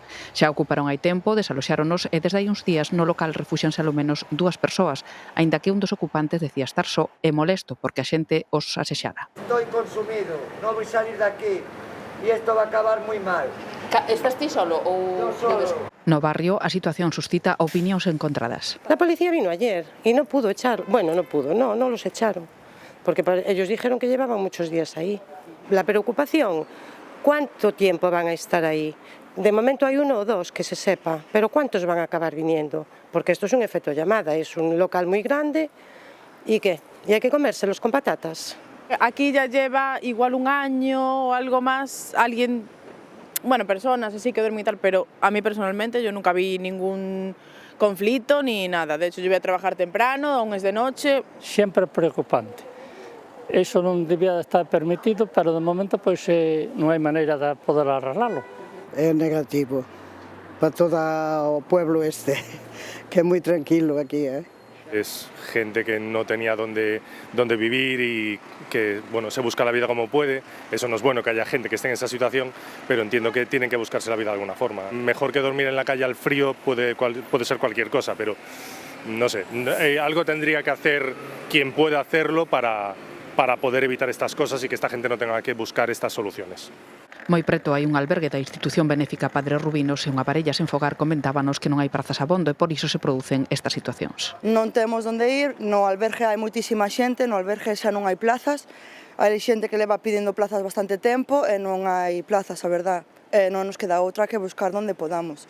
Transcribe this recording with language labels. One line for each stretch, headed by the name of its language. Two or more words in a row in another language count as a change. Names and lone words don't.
Galician: Xa ocuparon hai tempo, desaloxáronos e desde hai uns días no local refúxanse ao menos 2 persoas, aínda que un dos ocupantes decía estar só e molesto porque a xente os asexara. Estou consumido, non vou salir daqui e isto va a acabar moi mal. Estás ti solo ou solo? No barrio a situación suscita opinións encontradas.
Spanish: La policía vino ayer y no pudo echar, bueno, no los echaron, porque ellos dijeron que llevaban muchos días ahí. La preocupación, ¿cuánto tiempo van a estar ahí? De momento hay 1 o 2 que se sepa, pero ¿cuántos van a acabar viniendo? Porque esto es un efecto llamada, es un local muy grande y ¿qué? Y hay que comérselos con patatas. Aquí ya lleva igual 1 año o algo más, personas así que duermen y tal, pero a mí personalmente yo nunca vi ningún conflicto ni nada. De hecho, yo voy a trabajar temprano, aún es de noche.
Galician: Sempre preocupante. Eso non debía estar permitido, pero de momento pois non hai maneira de poder arreglalo. É negativo para todo o pueblo que é moi tranquilo aquí,
Spanish: Es gente que no tenía dónde vivir y que se busca la vida como puede. Eso no es bueno que haya gente que esté en esa situación, pero entiendo que tienen que buscarse la vida de alguna forma. Mejor que dormir en la calle al frío puede ser cualquier cosa, pero no sé, algo tendría que hacer quien pueda hacerlo para poder evitar estas cosas y que esta gente no tenga que buscar estas soluciones.
Galician: Moi preto hai un albergue da institución benéfica Padre Rubinos e unha parella sen fogar comentábanos que non hai prazas abondo e por iso se producen estas situacións. Non temos onde ir, no albergue hai moitísima xente, no albergue xa non hai plazas, hai xente que leva pedindo plazas bastante tempo e non hai plazas, a verdad, e non nos queda outra que buscar onde podamos.